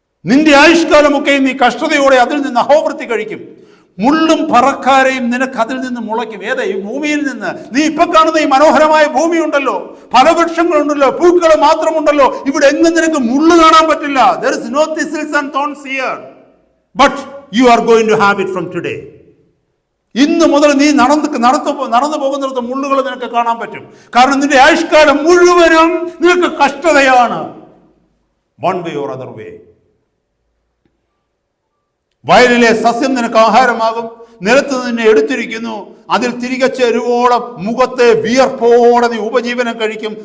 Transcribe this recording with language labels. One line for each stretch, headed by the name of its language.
Malayalam: നിന്റെ ആയുഷ്കാലമൊക്കെ നീ കഷ്ടതയോടെ അതിൽ നിന്ന് അഹോവൃത്തി കഴിക്കും. മുള്ളും പറക്കാരെയും നിനക്ക് അതിൽ നിന്ന് മുളയ്ക്കും. ഈ ഭൂമിയിൽ നിന്ന്. നീ ഇപ്പൊ കാണുന്ന ഈ മനോഹരമായ ഭൂമി ഉണ്ടല്ലോ, ഫലവൃക്ഷങ്ങളുണ്ടല്ലോ, പൂക്കൾ മാത്രമുണ്ടല്ലോ, ഇവിടെ എങ്ങും നിനക്ക് മുള്ളു കാണാൻ പറ്റില്ല.
English: There is no thistles and thorns here, but you are going to have it from today.
Malayalam: ഇന്ന് മുതൽ നീ നടന്നു പോകുന്നിടത്ത് മുള്ളുകൾ നിനക്ക് കാണാൻ പറ്റും. കാരണം നിന്റെ ആയുഷ്കാലം മുഴുവനും നിനക്ക് കഷ്ടതയാണ്.
English: One way or other way.
Malayalam: വയലിലെ സസ്യം നിനക്ക് ആഹാരമാകും. നിലത്ത് നിന്നെ എടുത്തിരിക്കുന്നു, അതിൽ തിരികെ ചേരുവോളം മുഖത്തെ വിയർപ്പോടെ നീ ഉപജീവനം കഴിക്കും.